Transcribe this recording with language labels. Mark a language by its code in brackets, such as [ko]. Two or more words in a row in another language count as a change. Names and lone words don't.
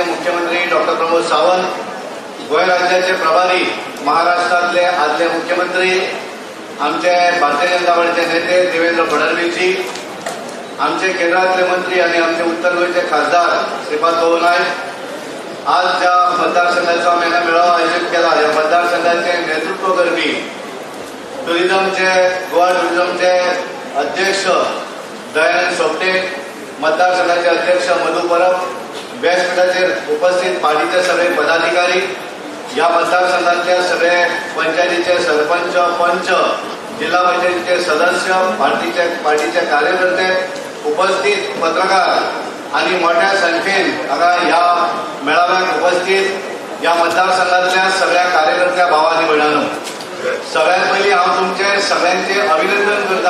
[kok] मुख्यमंत्री डॉक्टर प्रमोद सावंत, गोवा राज्याचे प्रभारी महाराष्ट्रातले आदले मुख्यमंत्री आमचे भारतीय जनता पार्टीचे नेते देवेंद्र फडणवीसजी, आमचे केंद्रातले मंत्री आणि आमचे उत्तर गोव्याचे खासदार श्रीपाद भाऊ नाईक, आज ज्या मतदारसंघाचा आम्ही मेळावा आयोजित केला या मतदारसंघाचे नेतृत्व करपी गोवा टुरिझमचे अध्यक्ष दयानंद सोपटे, मतदारसंघाचे अध्यक्ष मधु परब, व्यासपीठाचेर उपस्थित पार्टीचे सगळे पदाधिकारी, या मतदारसंघातल्या सगळे पंचायतीचे सरपंच पंच, जिल्हा पंचायतीचे सदस्य, पार्टीचे कार्यकर्ते, उपस्थित पत्रकार आणि मोठ्या संख्येन हांगा ह्या मेळाव्यात उपस्थित या मतदारसंघातल्या सगळ्या कार्यकर्त्या भावांनी भयणानो, सगळ्यात पयलीं हांव तुमचे सगळ्यांचे अभिनंदन करता.